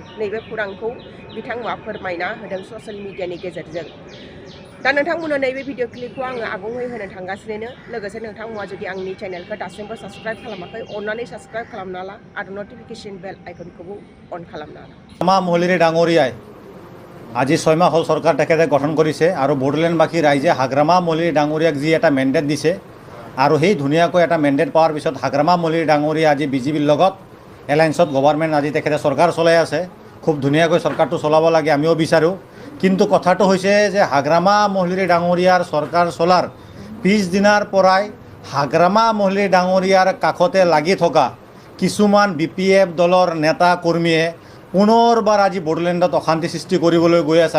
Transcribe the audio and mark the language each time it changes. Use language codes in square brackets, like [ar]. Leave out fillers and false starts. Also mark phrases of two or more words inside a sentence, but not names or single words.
[brx] नैबे खौरांखौ बिथांमोना फोरमायना होदों [en] social media [brx] गेजेरजों। दा नोंथांमोननो नैबे [en] video clip [brx] आङो आबुङै होनो थांगासिनो। लोगोसे नोंथांमोना जुदि आंनि चेनेलखौ दासिमबो साबस्क्राइब खालामाखै अन्नानै साबस्क्राइब खालामना ला आरो [en] notification bell icon [brx] अन खालामना ला। [as] হাগ্ৰামা মহলিৰী ডাঙৰীয়াই আজি 6 মাহ হ'ল চৰকাৰ তেখেতে গঠন কৰিছে আৰু বড়োলেণ্ডবাসী ৰাইজে হাগ্ৰামা মহলিৰী ডাঙৰীয়াক যি এটা মেণ্ডেট দিছে আৰু সেই ধুনীয়াকৈ এটা মেণ্ডেট পোৱাৰ পিছত হাগ্ৰামা মহলিৰী ডাঙৰীয়া আজি বিজেপিৰ লগত [en] alliance government [as] আজি তেখেতে চৰকাৰ চলাই আছে। খুব ধুনীয়াকৈ চৰকাৰটো চলাব লাগে, আমিও বিচাৰোঁ। কিন্তু কথাটো হৈছে যে হাগ্ৰামা মহলিৰী ডাঙৰীয়াৰ চৰকাৰ চলাৰ পিছদিনাৰ পৰাই হাগ্ৰামা মহলিৰী ডাঙৰীয়াৰ কাষতে লাগি থকা কিছুমান BPF দলৰ নেতা কৰ্মীয়ে পুনৰবাৰ আজি বড়োলেণ্ডত অশান্তি সৃষ্টি কৰিবলৈ গৈ আছে।